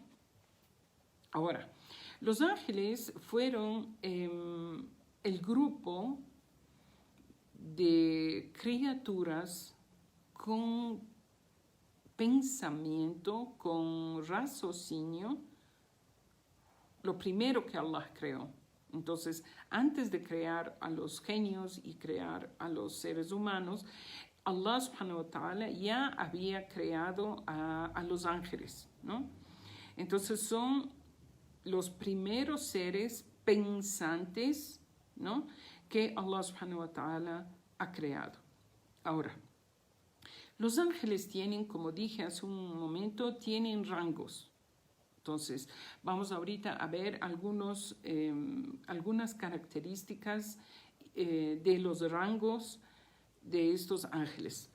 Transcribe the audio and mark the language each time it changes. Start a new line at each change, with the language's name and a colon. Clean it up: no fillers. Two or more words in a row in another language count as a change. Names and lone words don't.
Spanish: Ahora, los ángeles fueron el grupo de criaturas con pensamiento, con raciocinio, lo primero que Allah creó. Entonces, antes de crear a los genios y crear a los seres humanos, Allah
Arabic: سبحانه وتعالى
Spanish: ya había creado a los ángeles, ¿no? Entonces son los primeros seres pensantes, ¿no?, que Allah
Arabic: سبحانه وتعالى
Spanish: ha creado. Ahora, los ángeles tienen, como dije hace un momento, tienen rangos. Entonces, vamos ahorita a ver algunas características de los rangos de estos ángeles.